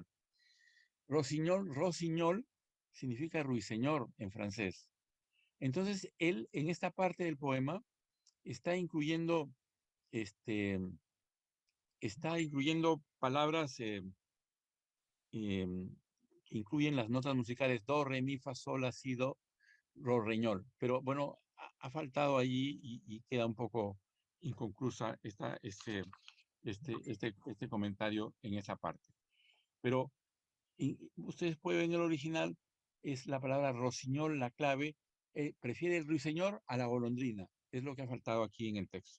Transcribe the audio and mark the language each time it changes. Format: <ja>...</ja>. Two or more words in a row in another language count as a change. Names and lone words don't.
<es>Rosiñol, rosiñol significa ruiseñor en francés. Entonces, él en esta parte del poema está incluyendo este, está incluyendo palabras que incluyen las notas musicales do, re, mi, fa, sol, la, si, do, ro, re, ñol. Pero bueno, ha faltado allí y queda un poco inconclusa este comentario en esa parte. Pero ustedes pueden ver en el original, es la palabra rossiñol la clave. Prefiere el ruiseñor a la golondrina. Es lo que ha faltado aquí en el texto.</es>